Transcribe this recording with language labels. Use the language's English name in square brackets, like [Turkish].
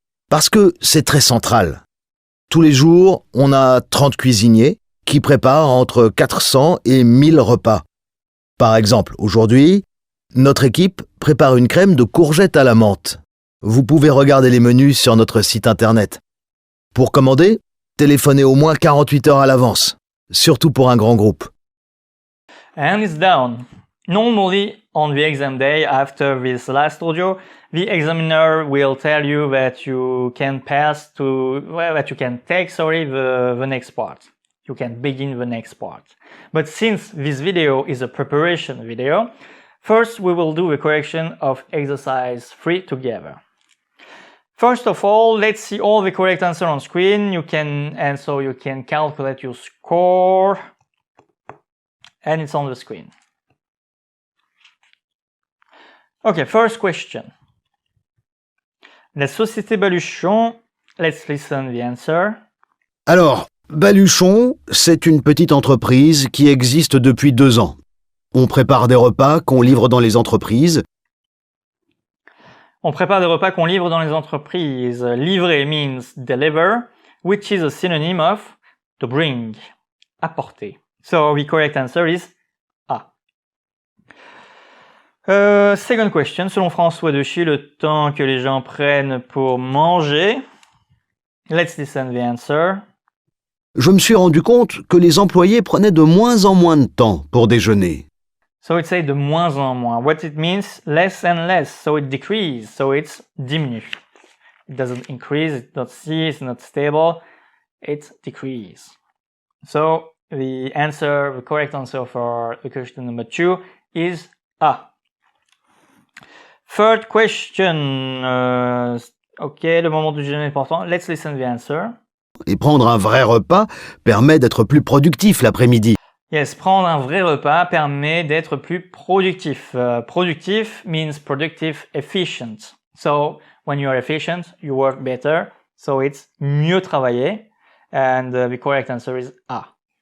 [French] Parce que c'est très central. Tous les jours, on a 30 cuisiniers qui préparent entre 400 et 1000 repas. Par exemple, aujourd'hui, notre équipe prépare une crème de courgettes à la menthe. Vous pouvez regarder les menus sur notre site internet. Pour commander, téléphonez au moins 48 heures à l'avance, surtout pour un grand groupe. [English] And it's done. Normally, on the exam day after this last audio, the examiner will tell you that you can pass to, well, that you can take, the next part. You can begin the next part. But since this video is a preparation video, first we will do the correction of exercise 3 together. First of all, let's see all the correct answers on screen. So you can calculate your score, and it's on the screen. Okay, first question. [French] La société Baluchon, [English] let's listen the answer. [French] Alors, Baluchon, c'est une petite entreprise qui existe depuis 2 ans. On prépare des repas qu'on livre dans les entreprises. On prépare des repas qu'on livre dans les entreprises. [English] Livrer means deliver, which is a synonym of to bring, apporter. So the correct answer is A. Second question. [French] Selon François Dechy, le temps que les gens prennent pour manger. [English] Let's listen the answer. [French] Je me suis rendu compte que les employés prenaient de moins en moins de temps pour déjeuner. [English] So it says [French] de moins en moins. [English] What it means? Less and less. So it decreases. So it's diminu. It doesn't increase. It's not cease. It's not stable. It decreases. So the correct answer for the question number 2 is A. Third question. [French] Okay, le moment du déjeuner est important. [English] Let's listen to the answer. [French] Et prendre un vrai repas permet d'être plus productif l'après-midi. Yes, prendre un vrai repas permet d'être plus productif. [English] Productif means productive, efficient. So, when you are efficient, you work better. So, it's [French] mieux travailler. [English] And the correct answer is A.